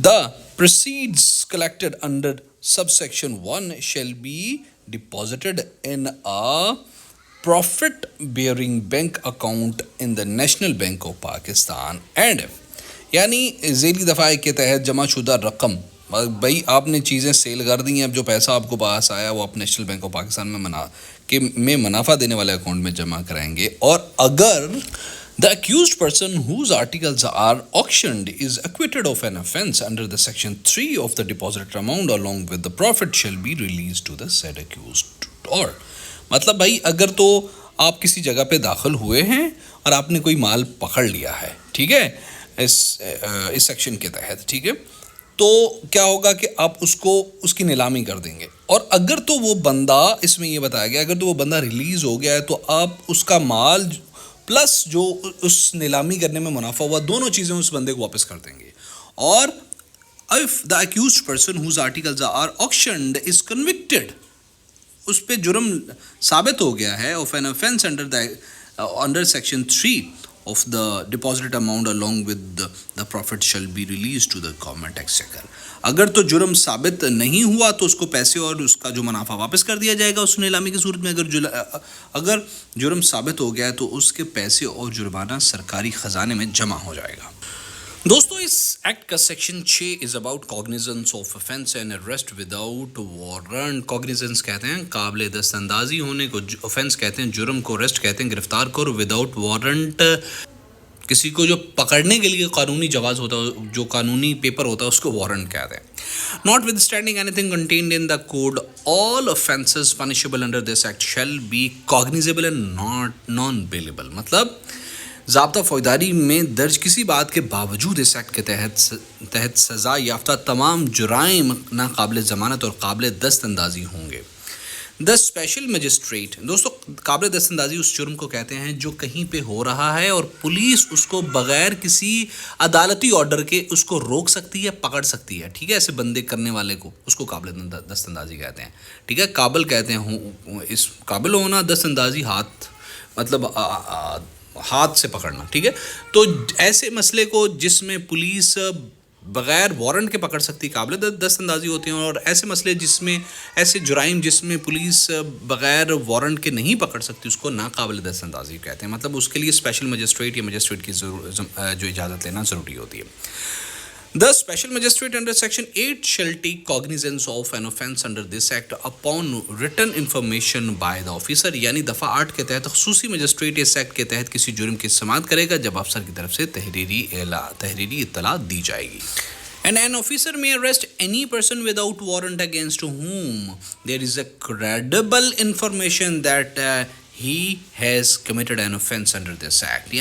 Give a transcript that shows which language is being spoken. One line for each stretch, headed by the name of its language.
Urdu: The
English: proceeds collected under subsection 1 shall be deposited in a profit bearing bank account in the National Bank of Pakistan and
Urdu: یعنی ذیلی دفعہ کے تحت جمع شدہ رقم, بھائی آپ نے چیزیں سیل کر دی ہیں, اب جو پیسہ آپ کو پاس آیا وہ آپ نیشنل بینک آف پاکستان میں منافع دینے والے اکاؤنٹ میں جمع کرائیں گے. اور اگر
English: the accused person whose articles are auctioned is acquitted of an offence under the section 3 of the deposited amount along with the profit shall be released to the said accused.
Urdu: اور مطلب بھائی اگر تو آپ کسی جگہ پہ داخل ہوئے ہیں اور آپ نے کوئی مال پکڑ لیا ہے, ٹھیک ہے, اس سیکشن کے تحت, ٹھیک ہے, تو کیا ہوگا کہ آپ اس کی نیلامی کر دیں گے. اور اگر تو وہ بندہ, اس میں یہ بتایا گیا, اگر تو وہ بندہ ریلیز ہو گیا ہے تو آپ اس کا مال پلس جو اس نیلامی کرنے میں منافع ہوا, دونوں چیزیں اس بندے کو واپس کر دیں گے.
English: اور if the accused person whose articles are auctioned is convicted,
Urdu: اس پہ جرم ثابت ہو گیا ہے
English: of an offence under section 3 of the deposited amount along with the profit shall be released to the government exchequer.
Urdu: اگر تو جرم ثابت نہیں ہوا تو اس کو پیسے اور اس کا جو منافع واپس کر دیا جائے گا اس نیلامی کی صورت میں. اگر جرم ثابت ہو گیا ہے تو اس کے پیسے اور جرمانہ سرکاری خزانے میں جمع ہو جائے گا. دوستو اس ایکٹ کا section 6
English: Is about cognizance of offense and arrest without warrant.
Urdu: کاگنیزنس کہتے ہیں قابل دست اندازی ہونے کو, offense کہتے ہیں جرم کو, arrest کہتے ہیں گرفتار کو, وداؤٹ وارنٹ کسی کو جو پکڑنے کے لیے قانونی جواز ہوتا ہے, جو قانونی پیپر ہوتا ہے اس کو وارنٹ کہتے ہیں.
English: Not withstanding anything contained in the code, all offences punishable under this act shall be cognizable and not non-bailable.
Urdu: مطلب ضابطہ فوجداری میں درج کسی بات کے باوجود اس ایکٹ کے تحت سزا یافتہ تمام جرائم ناقابل ضمانت اور قابل دست اندازی ہوں گے. دا اسپیشل مجسٹریٹ, دوستو قابل دست اندازی اس جرم کو کہتے ہیں جو کہیں پہ ہو رہا ہے اور پولیس اس کو بغیر کسی عدالتی آرڈر کے اس کو روک سکتی ہے, پکڑ سکتی ہے, ٹھیک ہے, ایسے بندے کرنے والے کو اس کو قابل دست اندازی کہتے ہیں, ٹھیک ہے. قابل کہتے ہیں اس قابل ہونا, دست اندازی ہاتھ مطلب ہاتھ سے پکڑنا, ٹھیک ہے. تو ایسے مسئلے کو جس میں پولیس بغیر وارنٹ کے پکڑ سکتی قابل دست اندازی ہوتے ہیں, اور ایسے مسئلے جس میں ایسے جرائم جس میں پولیس بغیر وارنٹ کے نہیں پکڑ سکتی اس کو ناقابل دست اندازی کہتے ہیں. مطلب اس کے لیے اسپیشل مجسٹریٹ یا مجسٹریٹ کی جو اجازت لینا ضروری ہوتی ہے.
English: The special magistrate under section 8 shall take cognizance of an offence under this act upon written information by the officer.
Urdu: یعنی دفعہ 8 کے تحت خصوصی مجسٹریٹ اس ایکٹ کے تحت کسی جرم کی سماعت کرے گا جب افسر کی طرف سے تحریری اطلاع دی جائے گی.
English: And an officer may arrest any person without warrant against whom there is a credible information that he has committed an offence under this act.